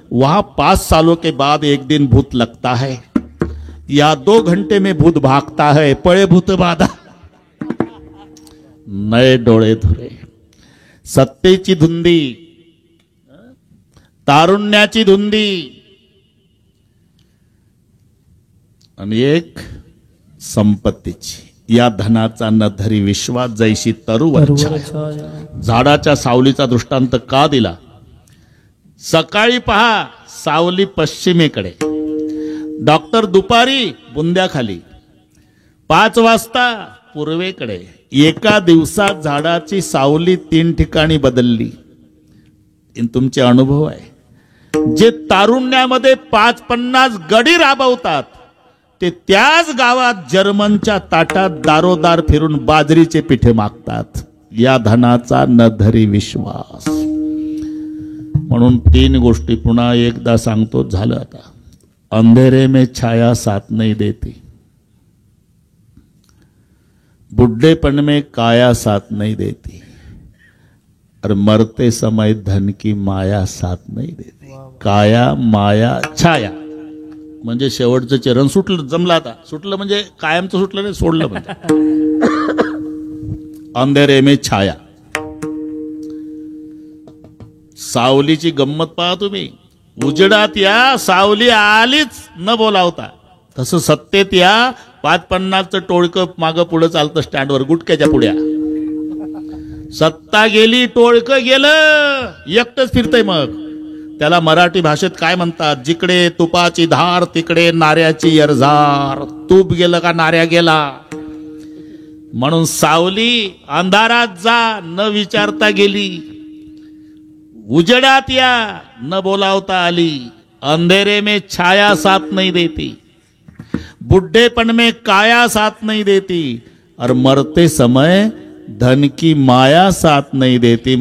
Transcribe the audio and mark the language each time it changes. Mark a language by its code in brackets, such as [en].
[hi] वहां 5 सालों के बाद एक दिन भूत लगता है या 2 घंटे में भूत भागता है. [mr] पळे भूत बाधा. नये डोळे धुरे. सत्तेची धुंदी, तारुण्याची धुंदी आणि एक संपत्तीची. या धनाचा न धरी विश्वास जैशी तरुवर झाडाच्या सावलीचा दृष्टांत का दिला. सकाळी पहा सावली पश्चिमेकडे. डॉक्टर दुपारी बुंद्याखाली. 5 वाजता पूर्वेकडे. एका दिवसात झाडाची सावली 3 ठिकाणी बदलली. तुमचे अनुभव आहे. जे तारुण्यामध्ये 50 गडी राबवतात ते त्याच गावात जर्मनच्या ताटात दारोदार फिरून बाजरीचे पिठे मागतात. या धनाचा न धरी विश्वास. म्हणून 3 गोष्टी पुन्हा एकदा सांगतो, झालं आता. [hi] अंधेरे में छाया साथ नहीं देती, बुढ़ेपन में काया साथ नहीं देती, और मरते समय धन की माया साथ नहीं देती. [mr] काया माया छाया म्हणजे शेवटचं चरण सुटलं, जमलं आता. सुटलं म्हणजे कायमचं सुटलं नाही, सोडलं म्हणजे. [hi] अंधेरे में छाया. [mr] सावलीची गंमत पहा तुम्ही. उजेडात या, सावली आलीच न बोलावता. तसं सत्तेत या, 5-50चं टोळकं मागं पुढं चालतं स्टँडवर गुटक्याच्या पुढ्या. सत्ता गेली, टोळकं गेलं, एकटंच फिरतंय. मग त्याला मराठी भाषेत काय म्हणतात? जिकडे तुपाची धार तिकडे नाऱ्याची यरझार. तूप गेलं का नाऱ्या गेला. म्हणून सावली अंधारात जा न विचारता गेली, उजेडात या न बोलावता आली. [hi] अंधेरे में छाया साथ नहीं देती, बुढ़ेपन में काया साथ नहीं देती, और मरते समय धन की माया साथ नहीं देती.